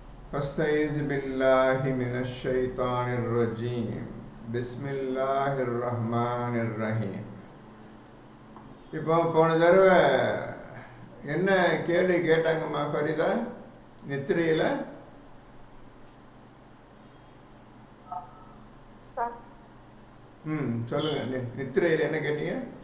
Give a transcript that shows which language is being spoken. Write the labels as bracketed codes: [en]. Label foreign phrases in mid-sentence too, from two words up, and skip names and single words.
[ar] فاستعيذ بالله من الشيطان الرجيم بسم الله الرحمن الرحيم. [ta] இப்போ போன தடவை என்ன கேள்வி கேட்டாங்கம்மா ஃபரிதா? நித்திரையில் சொல்லுங்க. நித்திரையில் என்ன கேட்டீங்க?